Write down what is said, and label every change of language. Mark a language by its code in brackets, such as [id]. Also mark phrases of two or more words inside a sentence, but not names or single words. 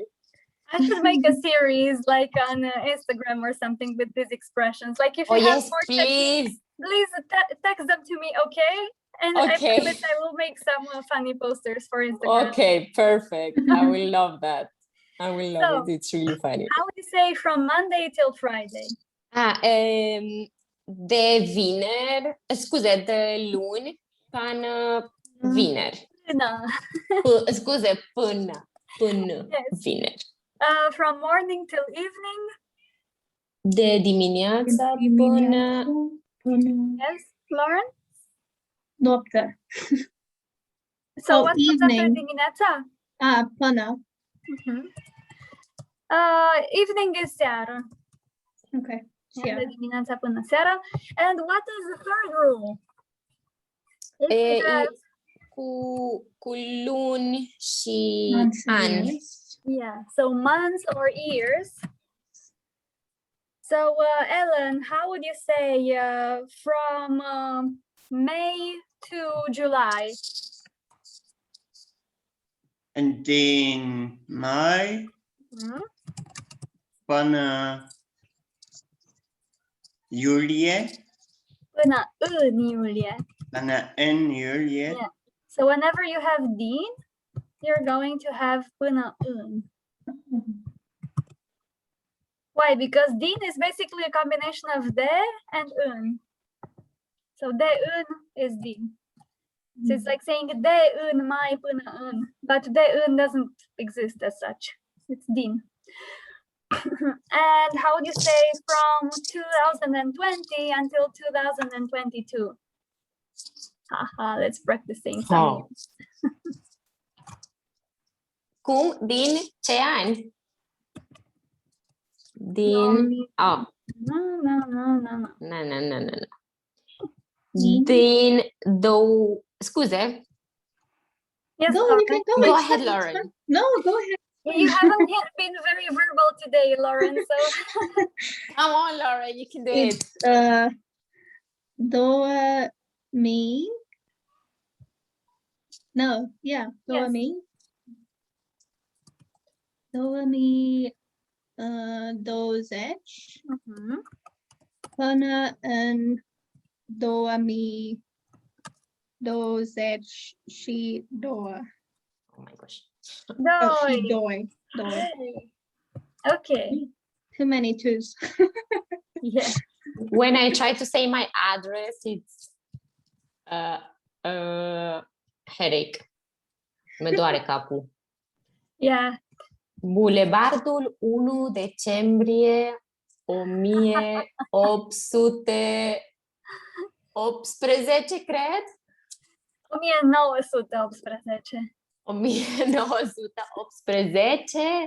[en] I should make a series like on Instagram or something with these expressions. Like if you have Yes, more techniques, please. text them to me, okay? And Okay. I promise I will make some funny posters for Instagram. Okay, perfect. I will love that. I will love So, it. It's really funny. How would you say from Monday till Friday? [ro] De vineri, scuze, de luni până vineri. [en] No. [ro] Scuze, până [en] Yes. [ro] vineri. [en] From morning till evening? [ro] De dimineața până... [en] Yes, Lauren? [ro] Noaptea. [en] So Oh, what comes after evening. [ro] dimineața? Până. [en] Evening is seara. Okay. [ro] De dimineața până seara. [en] And what is the third rule? If you have [ro] cu luni și [en] Months and [ro] ani. [en] years. Yeah, so months or years. So Ellen, how would you say from May to July? [ro] And din mai Hmm? până iulie, Până în iulie. până în iulie. [en] Yeah. So whenever you have din, you're going to have [ro] până în. [en] Why? Because din is basically a combination of de and în. So de în is din. So it's like saying [ro] de în mai până în, [en] but [ro] de în [en] doesn't exist as such. It's din. And how would you say from 2020 until 2022? Haha, let's practice saying some. [ro] Oh. Cum? Din ce ani? Din... [en] Oh, no. [ro] Din două... Scuze. [en] Yes, Go, Lauren. you can go. Go it's ahead, fine, it's Lauren. fine. No, go ahead. You haven't yet been very verbal today, Lauren, so Come on, Lauren, you can do it. It's me. No, yeah, Yes. me. [ro] 20 Mhm. până în 2022. [en] Oh my gosh. [ro] Doi. Doi. [en] Hey. Okay. Too many twos. Yeah. When I try to say my address, it's headache. [ro] Me doare capul. [en] Yeah. [ro] Bulevardul 1 decembrie 1818, cred? 1918. 1918.